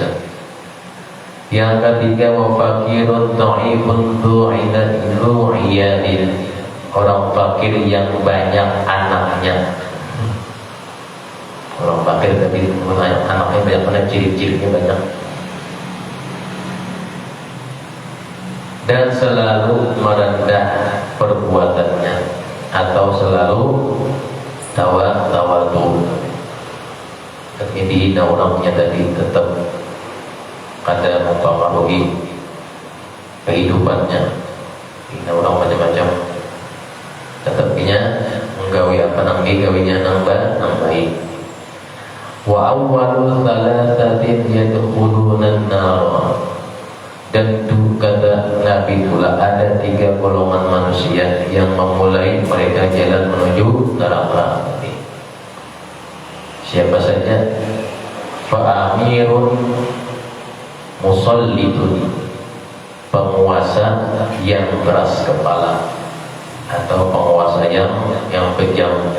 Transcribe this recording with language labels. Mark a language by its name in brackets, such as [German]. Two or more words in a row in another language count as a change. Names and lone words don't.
[Indonesian] Yang ketiga, [Arabic] وفقير ضعيف ذو عيال, [Indonesian] orang fakir yang banyak anaknya. Orang fakir tapi anaknya banyak, karena ciri-cirinya banyak. Dan selalu merendah perbuatannya, atau selalu tawadu. Tapi dihina orangnya tadi tetap kada mempengaruhi kehidupannya. Dihina orang macam-macam, tetapnya menggawi apa nanggi gawinya nambahi. [Arabic] وأول ثلاثة يدخلون النار, [Indonesian] dan kata Nabi pula ada 3 golongan manusia yang memulai mereka jalan menuju neraka. Siapa saja? [Arabic] فأمير مسلط, [Indonesian] penguasa yang keras kepala atau penguasa yang kejam.